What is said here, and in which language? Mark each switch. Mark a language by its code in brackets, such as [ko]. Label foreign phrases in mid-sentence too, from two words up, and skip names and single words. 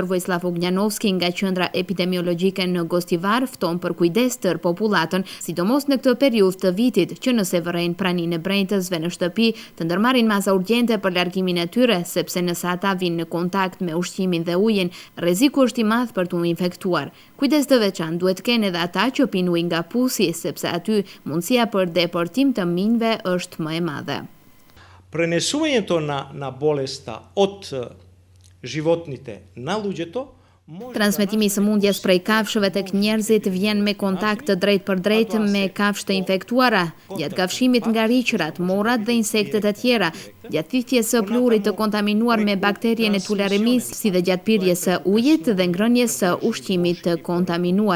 [sq] Vojislav Ognjanovski nga Qendra Epidemiologjike në Gostivar fton për kujdes tërë popullatën, sidomos në këtë periudhë të vitit, që nëse vërejnë praninë e brejtësve në shtëpi, të ndërmarrin masa urgjente për largimin e tyre, sepse nëse ata vinë në kontakt me ushqimin dhe ujin, rreziku është i madh për t'u infektuar. Kujdes të veçantë duhet kenë edhe ata që pijnë ujë nga pusi, sepse aty mundësia për deportim të minjve është më e madhe. [mk] Пренесувањето на болеста од животните на луѓето. [sq] Transmetimi i sëmundjes prej kafshëve tek njerëzit vjen me kontakt të drejtë për drejtë me kafshë të infektuara, gjatë kafshimit nga riqërat, morrat dhe insektet e tjera, gjatë thithjes së pluhurit të kontaminuar me bakterien e tularemisë, si dhe gjatë pirjes së ujit dhe ngrënies së ushqimit të kontaminuar.